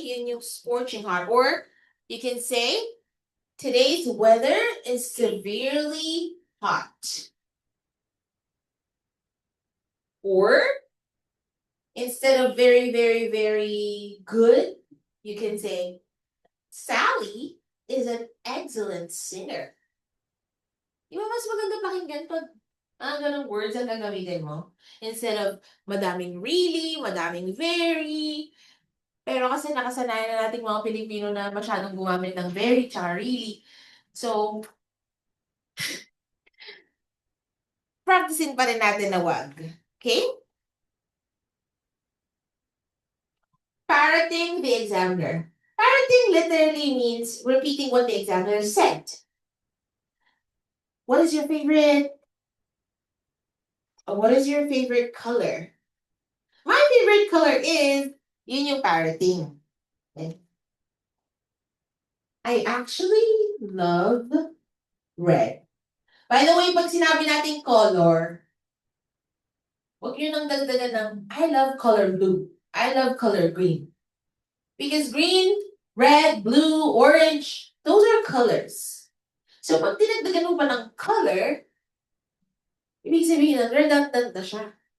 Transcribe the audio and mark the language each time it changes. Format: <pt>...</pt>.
<tl>Yun yung</tl> <en>scorching hot. Or, you can say, today's weather is severely hot. Or, instead of very good, you can say, Sally is an excellent singer.</en> <tl>Di ba mas maganda pakinggan pag ganong words ang gagamitin mo?</tl> <en>Instead of madaming really, madaming very.</en> <tl>Pero kasi nakasanayan na nating mga Pilipino na masyadong gumamit ng very tsaka really. So, practicein pa rin natin na wag. Okay?</tl> <en>Parroting the examiner. Parroting literally means repeating what the examiner said. What is your favorite color? My favorite color is,</en> <tl>yun yung</tl> <en>parroting. Okay? I actually love red. By the way,</en> <tl>pag sinabi nating color, huwag nyo nang dagdagan ng,</tl> <en>I love color blue. I love color green. Because green, red, blue, orange, those are colors.</en> <tl>So, pag dinagdagan mo pa ng color, ibig sabihin na redundant na siya.</tl>